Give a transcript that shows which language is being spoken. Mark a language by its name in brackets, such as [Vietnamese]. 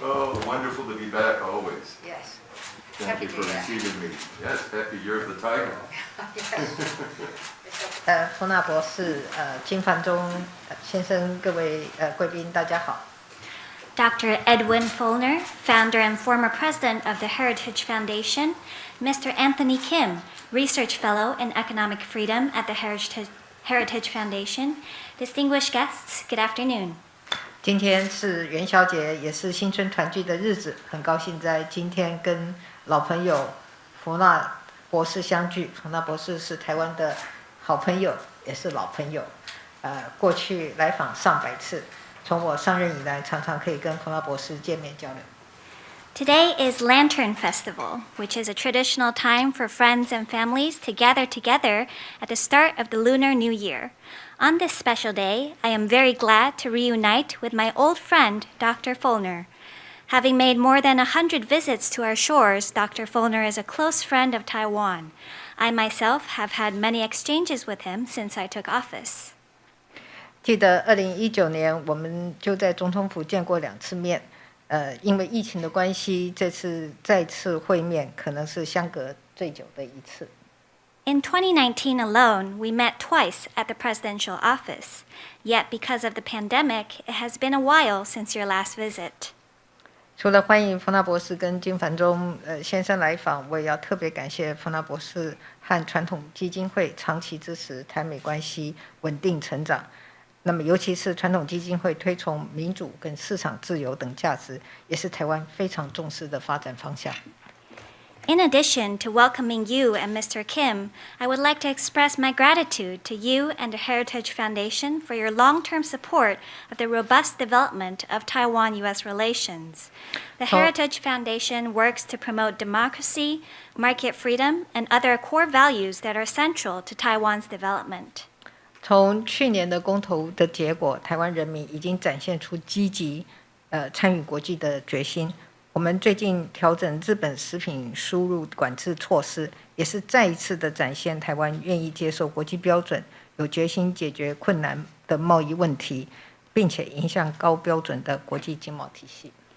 [English] Oh, wonderful to be back always. Yes. Thank Happy you for New Year. receiving me. Yes, happy year of the tiger. Yes. [Chinese] 佛訥博士、金凡中先生，各位贵宾，大家好。 [English] Dr. Edwin Feulner, founder and former president of the Heritage Foundation, Mr. Anthony Kim, research fellow in economic freedom at the Heritage Foundation, distinguished guests, good afternoon. [Chinese] 今天是元宵节，也是新春团聚的日子，很高兴在今天跟老朋友佛訥博士相聚。佛訥博士是台湾的好朋友，也是老朋友。过去来访上百次，从我上任以来，常常可以跟佛訥博士见面交流。 [English] Today is Lantern Festival, which is a traditional time for friends and families to gather together at the start of the Lunar New Year. On this special day, I am very glad to reunite with my old friend, Dr. Feulner. Having made more than 100 visits to our shores, Dr. Feulner is a close friend of Taiwan. I myself have had many exchanges with him since I took office. [Chinese] 记得2019年，我们就在总统府见过2次面。因为疫情的关系，这次再次会面可能是相隔最久的一次。 [English] In 2019 alone, we met twice at the presidential office. Yet, because of the pandemic, it has been a while since your last visit. [Chinese] 除了欢迎佛訥博士跟金凡中先生来访，我也要特别感谢佛訥博士和传统基金会长期支持台美关系稳定成长。那么，尤其是传统基金会推崇民主跟市场自由等价值，也是台湾非常重视的发展方向。 [English] In addition to welcoming you and Mr. Kim, I would like to express my gratitude to you and the Heritage Foundation for your long-term support of the robust development of Taiwan-U.S. relations. The Heritage Foundation works to promote democracy, market freedom, and other core values that are central to Taiwan's development. [Chinese] 从去年的公投的结果，台湾人民已经展现出积极参与国际的决心。我们最近调整日本食品输入管制措施，也是再一次的展现台湾愿意接受国际标准，有决心解决困难的贸易问题，并且迎向高标准的国际经贸体系。